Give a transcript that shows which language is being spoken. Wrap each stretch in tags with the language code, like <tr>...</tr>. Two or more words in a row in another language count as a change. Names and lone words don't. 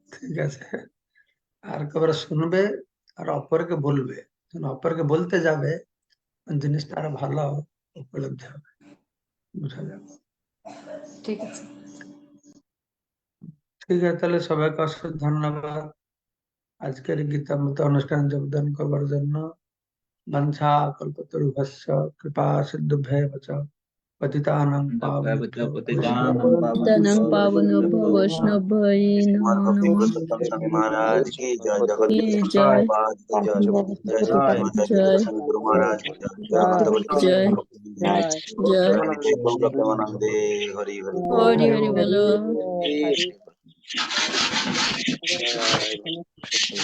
<bn>ঠিক আছে, আর একেবারে শুনবে আর অপরকে বলবে, যখন অপরকে বলতে যাবে জিনিসটা আরো ভালো উপলব্ধি হবে, বুঝা যাবে। ঠিক আছে। ঠিক আছে, তাহলে সবাইকে অশেষ ধন্যবাদ আজকের এই গীতামৃত অনুষ্ঠানে যোগদান করবার জন্য।</bn> <sa>বাঞ্ছা কল্পতরুভ্যশ্চ কৃপা সিন্ধুভ্যেব চ পতিতানাং পাবনেভ্যো পতিতানাং দানাং পাবনেভ্যো পাবনেভ্যো বৈষ্ণবৈ নমো নমঃ।</sa> <hi>स्वामी महाराज की जय, जगत की गुरु जय महाराज की जय, जय জয় श्री स्वामी गुरु महाराज की जय, जय भगवती जय जय प्रेमानंदे हरि हरि हरि हरि बोलो। जय</hi>